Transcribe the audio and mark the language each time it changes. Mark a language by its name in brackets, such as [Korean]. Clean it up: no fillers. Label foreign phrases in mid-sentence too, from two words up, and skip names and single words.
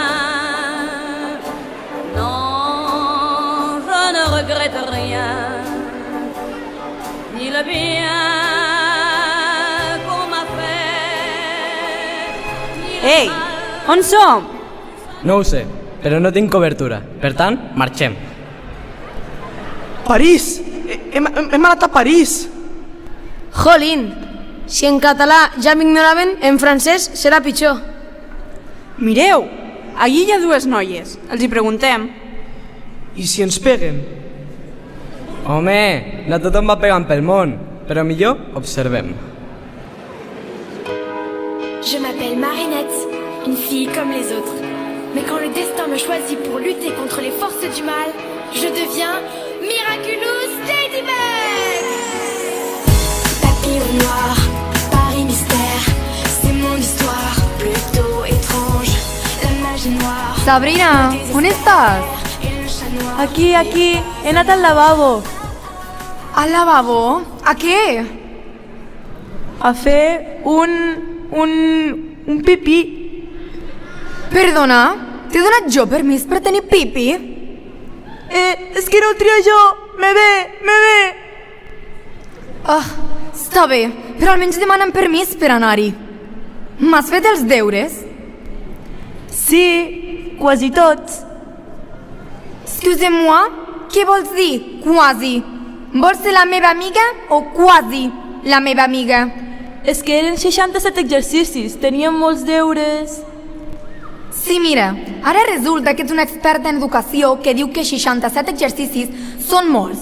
[French] Non, je ne regrette rien. Ni le bien qu'on m'a fait. [Catalan] Ei, on som? No ho sé, però no tinc cobertura. Per tant, marxem. París! Hem anat a París! Jolín! Si en català ja m'ignoraven, en francès serà pitjor. Mireu, allí hi ha dues noies. Els hi preguntem. I si ens peguen? Home, no tothom va pegant pel món, però millor observem. [French] Je m'appelle Marinette, une fille comme les autres. Mais quand le destin me choisit pour lutter contre les forces du mal, je deviens Miraculous Ladybug! Papillon noir, Paris mystère, c'est mon histoire, plutôt étrange. La magie noire. [Catalan] Sabrina, on estàs? Aquí, he anat al lavabo. Al lavabo? A què? A fer un pipí. Perdona, t'he donat jo permís per tenir pipí? És que no ho trio jo, me ve. Està bé, però almenys demanen permís per anar-hi. M'has fet els deures? Sí, quasi tots. [French] Excusez-moi, [Catalan] què vols dir, quasi? Vols ser la meva amiga o quasi la meva amiga? És que eren 67 exercicis, teníem molts deures. Sí, mira, ara resulta que ets una experta en educació que diu que 67 exercicis són molts.